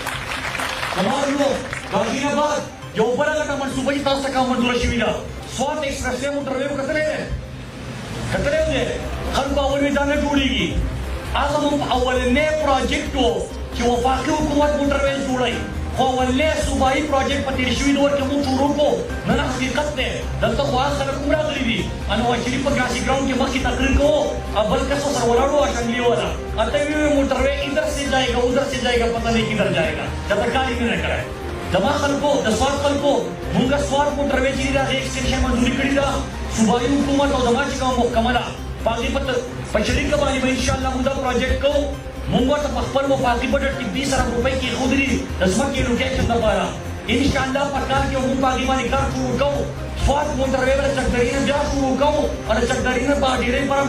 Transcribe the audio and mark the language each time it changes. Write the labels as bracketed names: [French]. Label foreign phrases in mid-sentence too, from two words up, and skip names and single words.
[Pashto] زما ورونو د هغې نه بعد یو بله غټه منصوبه چې تاسو ته کومه منظوره شوې ده سوات ایکسپرس وی موټروی مو کتلی دی کتلی و دی خلکو اول وی دا نه جوړېږي هغه مو اولنی پروجیکټ و چې وفاقي حکومت موټروی جوړوي خو ولې صوبایي پروجیکټ په تیر شوي دور کې موږ شروع کړو نن حقیقت دی دلته خو هغه خلک هم راغلي دي انواز شریف په ګراسي ګراؤنډ کې مخکې تقریر کوو او بل کس سره ولاړ وو اسمبلی والا اته وی موټروے [Urdu] ادھر سے جائے گا ادھر سے جائے گا پتہ نہیں کدھر جائے گا [Pashto] جب تک کاری نه کړای دما خلکو د سواد خلکو موږ سواد موټروے چې راغی ایکسټنشن منځوري کړی دا صوبایي حکومت او دما چې کوم محکمه ده باقي په شریک باندې [Arabic] ان شاء الله [Pashto] موږ دا پروجیکټ کوو موږ ورته په خپل وفاقي بجټ کې 20 ارب روپۍ کې خودري د ځمکې لوټیشن لپاره [Arabic] ان شاء الله [Pashto] په کال کې موږ باندې باندې کار شروع کوو سواد موټروے ول چکدري نه بیا شروع کوو او چکدري نه باندې ډېرې پر